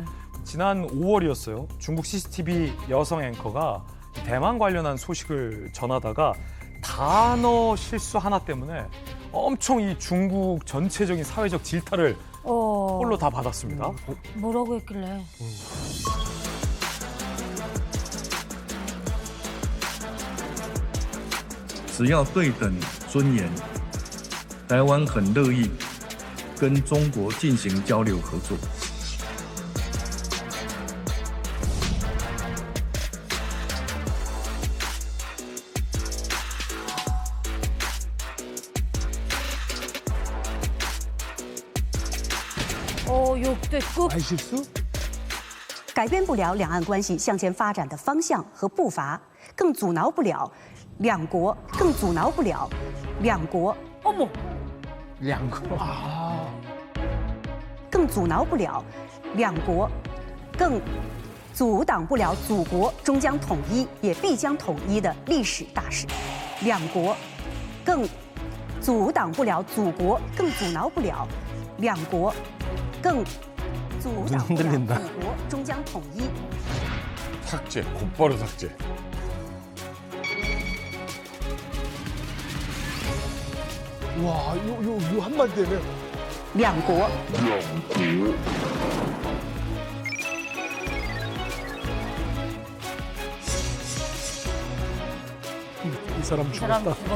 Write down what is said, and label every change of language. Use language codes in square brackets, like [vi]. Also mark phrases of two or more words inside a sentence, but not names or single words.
[ko] 지난 5월이었어요. 중국 CCTV 여성 앵커가 대만 관련한 소식을 전하다가 단어 실수 하나 때문에 엄청 이 중국 전체적인 사회적 질타를 홀로 다 받았습니다. 뭐라고 했길래? [zh] 只要对等尊严，台湾很乐意跟中国进行交流合作。 [ko] 역대급. 실수? [zh] 改变不了两岸关系向前发展的方向和步伐，更阻挠不了两国，更阻挠不了两国。 [ko] 어머. [zh] 两国更阻挠不了两国，更阻挡不了祖国终将统一，也必将统一的历史大势。两国更阻挡不了祖国，更阻挠不了两国，更阻挡不了祖国终将统一。 [ko] 삭제, 곧바로 삭제. 와, 요 한마디면 [zh] 两国。 [ko] 이 사람 죽었다.